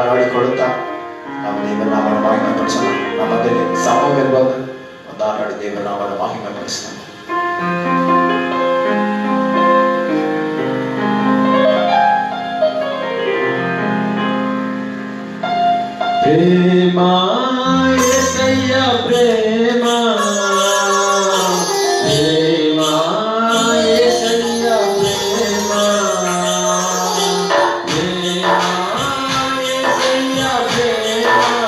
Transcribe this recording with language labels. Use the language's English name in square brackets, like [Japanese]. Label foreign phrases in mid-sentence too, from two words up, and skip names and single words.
[Malayalam] കൊടുക്കാം. നാം ദൈവനാമം മഹിമപ്പെടുത്തണം. നമ്മുടെ സമൂഹം വന്ന് ഒന്നാമത് ദൈവനാമം മഹിമപ്പെടുത്തണം. [Telugu] ప్రేమా యేసయ్యా ప్రేమా ప్రేమా యేసయ్యా ప్రేమా ప్రేమా యేసయ్యా ప్రేమా